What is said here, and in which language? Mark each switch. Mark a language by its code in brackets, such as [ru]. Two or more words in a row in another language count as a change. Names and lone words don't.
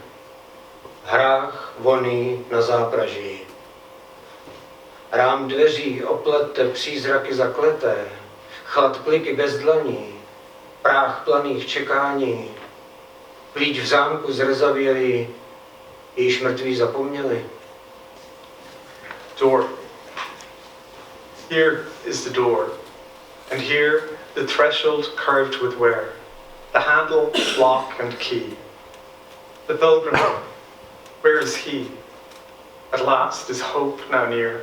[cs] Hrách voný na zápraží. Rám dveří oplete přízraky zakleté, chlad kliky bez dlaní, práh planých čekání, klíč v zámku zrzavělý, již mrtví zapomněli. [en] Door. Here is the door, and here the threshold carved with ware, the handle, lock and key. The pilgrim, where is he? At last is hope now near.